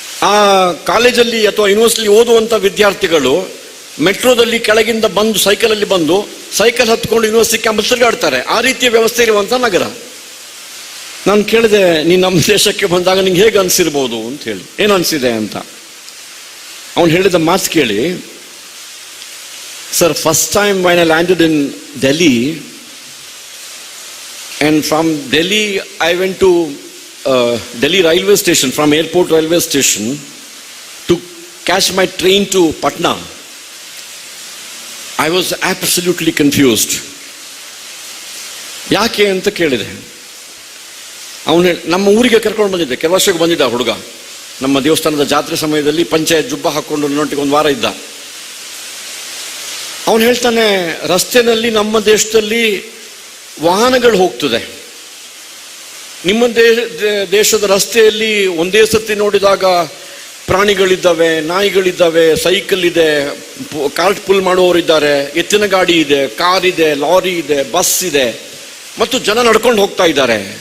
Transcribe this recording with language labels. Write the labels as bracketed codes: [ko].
[kn] ಆ ಕಾಲೇಜಲ್ಲಿ ಅಥವಾ ಯೂನಿವರ್ಸಿಟಿ ಓದುವಂಥ ವಿದ್ಯಾರ್ಥಿಗಳು ಮೆಟ್ರೋದಲ್ಲಿ ಕೆಳಗಿಂದ ಬಂದು ಸೈಕಲಲ್ಲಿ ಬಂದು ಸೈಕಲ್ ಹತ್ಕೊಂಡು ಯೂನಿವರ್ಸಿಟಿ ಕ್ಯಾಂಪಸ್ ತಿರುಗಾಡ್ತಾರೆ. ಆ ರೀತಿಯ ವ್ಯವಸ್ಥೆ ಇರುವಂಥ ನಗರ. ನಾನು ಕೇಳಿದೆ, ನೀನು ನಮ್ಮ ದೇಶಕ್ಕೆ ಬಂದಾಗ ನಿಂಗೆ ಹೇಗೆ ಅನಿಸಿರ್ಬೋದು ಅಂತ ಹೇಳಿ, ಏನು ಅನಿಸಿದೆ ಅಂತ. ಅವನು ಹೇಳಿದ ಮಾತು ಕೇಳಿ, [en] Sir, first time when I landed in Delhi, and from Delhi I went to Delhi railway station, from airport railway station to catch my train to Patna. I was absolutely confused. [kn] ಯಾಕೆ ಅಂತ ಕೇಳಿದೆ. ಅವನು ನಮ್ಮ ಊರಿಗೆ ಕರ್ಕೊಂಡು ಬಂದಿದ್ದೆ, ಕೆಲವು ವರ್ಷಕ್ಕೆ ಬಂದಿದ್ದ ಹುಡುಗ. ನಮ್ಮ ದೇವಸ್ಥಾನದ ಜಾತ್ರೆ ಸಮಯದಲ್ಲಿ ಪಂಚಾಯತ್ ಜುಬ್ಬ ಹಾಕ್ಕೊಂಡು ನನ್ನೊಟ್ಟಿಗೆ ಒಂದು ವಾರ ಇದ್ದ. ಅವನು ಹೇಳ್ತಾನೆ, ರಸ್ತೆಯಲ್ಲಿ ನಮ್ಮ ದೇಶದಲ್ಲಿ ವಾಹನಗಳು ಹೋಗ್ತದೆ, ನಿಮ್ಮ ದೇಶದ ರಸ್ತೆಯಲ್ಲಿ ಒಂದೇ ಸತಿ ನೋಡಿದಾಗ ಪ್ರಾಣಿಗಳಿದ್ದಾವೆ, ನಾಯಿಗಳಿದ್ದಾವೆ, ಸೈಕಲ್ ಇದೆ, ಕಾರ್ಟ್ ಪುಲ್ ಮಾಡುವವರಿದ್ದಾರೆ, ಎತ್ತಿನ ಗಾಡಿ ಇದೆ, ಕಾರ್ ಇದೆ, ಲಾರಿ ಇದೆ, ಬಸ್ ಇದೆ, ಮತ್ತು ಜನ ನಡ್ಕೊಂಡು ಹೋಗ್ತಾ ಇದ್ದಾರೆ.